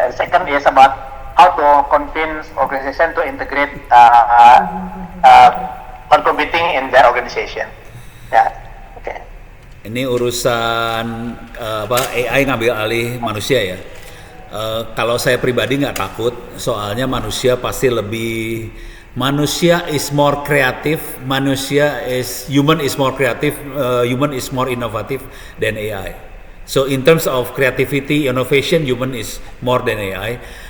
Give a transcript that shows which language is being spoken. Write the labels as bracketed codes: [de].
[en] Second is about how to convince organization to integrate cloud computing in their organization. [id] Ya, oke. Ini urusan AI ngambil alih manusia ya. Kalau saya pribadi nggak takut, soalnya manusia pasti lebih. [en] Manusia is more creative, human is more creative, human is more innovative than AI. So in terms of creativity, innovation, human is more than AI.